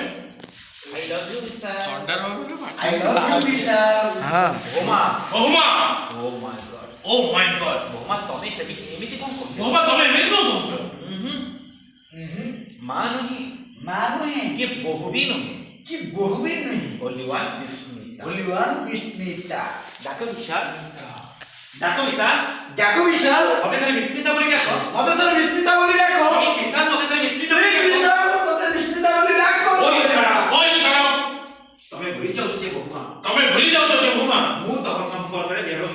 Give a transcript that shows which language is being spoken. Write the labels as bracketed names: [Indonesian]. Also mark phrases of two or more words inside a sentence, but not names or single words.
[English] I love you, Vishal. [Odia] ଥଣ୍ଡା ରହିବ ନା [English] I love you, Vishal. [Odia] ବହୁମା ବହୁମା [English] oh my god [Odia] ବହୁମା ତମେ ସେମିତି ଏମିତି କ'ଣ କରୁଛ? ବହୁମା ତମେ ଏମିତି କଣ କହୁଛ? ମା ନୁହେଁ କି ବୋହୂ ବି ନୁହେଁ [English] only one [Odia] ବିସ୍ମିତା ଡାକ ବିଶାଲ ମତେ ଥରେ ବିସ୍ମିତା ବୋଲି ଡାକ ବିଶାଲ ମତେ ଥରେ ବିସ୍ମିତା ବୋଲି ଡାକ ତମେ ଭୁଲି ଯାଉଛ ଯେ ବହୁମା ମୁଁ ତମ ସମ୍ପର୍କରେ ଦେଢ଼ଶୁର